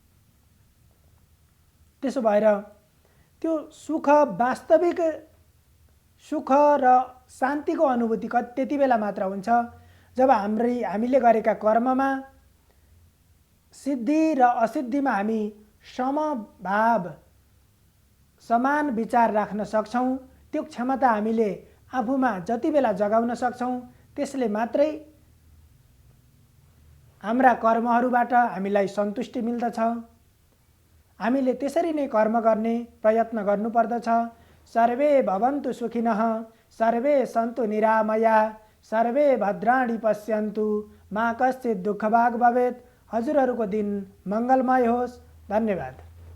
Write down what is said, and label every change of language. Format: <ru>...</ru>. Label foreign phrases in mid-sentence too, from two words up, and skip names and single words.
<ne>त्यसो भएर त्यो सुख, वास्तविक सुख र शान्तिको अनुभूति त्यति बेला मात्र हुन्छ जब हामीले गरेका कर्ममा सिद्धि र असिद्धिमा हामी समभाव, समान विचार राख्न सक्छौँ। त्यो क्षमता हामीले आफूमा जति बेला जगाउन सक्छौँ त्यसले मात्रै हाम्रा कर्महरूबाट हामीलाई सन्तुष्टि मिल्दछ। हामीले त्यसरी नै कर्म गर्ने प्रयत्न गर्नुपर्दछ।</ne> <sa>सर्वे भवन्तु सुखिनः, सर्वे सन्तु निरामया, सर्वे भद्राणि पश्यन्तु, मा कश्चित् दुःखभाग् भवेत्।</sa> <ne>हजुरहरूको दिन मङ्गलमय होस्। धन्यवाद।</ne>